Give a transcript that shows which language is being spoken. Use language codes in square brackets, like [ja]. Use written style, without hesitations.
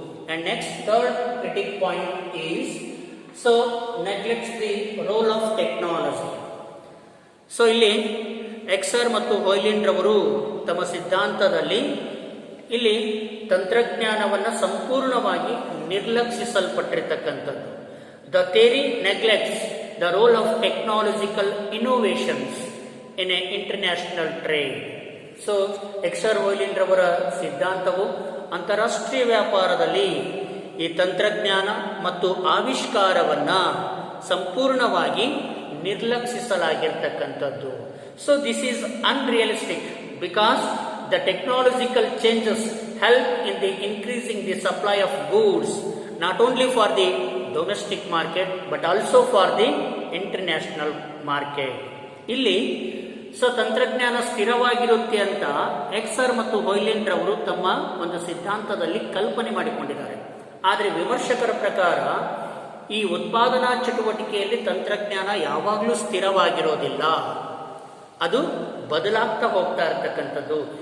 [en] And next third critic point is neglects the role of technology. [kn] So ಇಲ್ಲಿ ಎಕ್ಸರ್ ಮತ್ತು ಹೊಯ್ಲಿಂಡ್ ರವರು ತಮ್ಮ ಸಿದ್ಧಾಂತದಲ್ಲಿ ಇಲ್ಲಿ ತಂತ್ರಜ್ಞಾನವನ್ನು ಸಂಪೂರ್ಣವಾಗಿ ನಿರ್ಲಕ್ಷಿಸಲ್ಪಟ್ಟಿರ್ತಕ್ಕಂಥದ್ದು. [en] The theory neglects the role of technological innovations in a international trade. [kn] So ಎಕ್ಸರ್ ಹೊಯ್ಲಿಂಡ್ ರವರ ಸಿದ್ಧಾಂತವು ಅಂತಾರಾಷ್ಟ್ರೀಯ ವ್ಯಾಪಾರದಲ್ಲಿ ಈ ತಂತ್ರಜ್ಞಾನ ಮತ್ತು ಆವಿಷ್ಕಾರವನ್ನ ಸಂಪೂರ್ಣವಾಗಿ ನಿರ್ಲಕ್ಷಿಸಲಾಗಿರ್ತಕ್ಕಂಥದ್ದು. [en] So this is unrealistic because the technological changes help in the increasing the supply of goods not only for the domestic market but also for the international market. [kn] ಇಲ್ಲಿ ತಂತ್ರಜ್ಞಾನ ಸ್ಥಿರವಾಗಿರುತ್ತೆ ಅಂತ ಎಕ್ಸರ್ ಮತ್ತು ಹೊಯ್ಲಿಂಡ್ ರವರು ತಮ್ಮ ಒಂದು ಸಿದ್ಧಾಂತದಲ್ಲಿ ಕಲ್ಪನೆ ಮಾಡಿಕೊಂಡಿದ್ದಾರೆ. ಆದರೆ ವಿಮರ್ಶಕರ ಪ್ರಕಾರ ಈ ಉತ್ಪಾದನಾ ಚಟುವಟಿಕೆಯಲ್ಲಿ ತಂತ್ರಜ್ಞಾನ ಯಾವಾಗಲೂ ಸ್ಥಿರವಾಗಿರೋದಿಲ್ಲ, ಅದು ಬದಲಾಗ್ತಾ ಹೋಗ್ತಾ ಇರತಕ್ಕಂಥದ್ದು.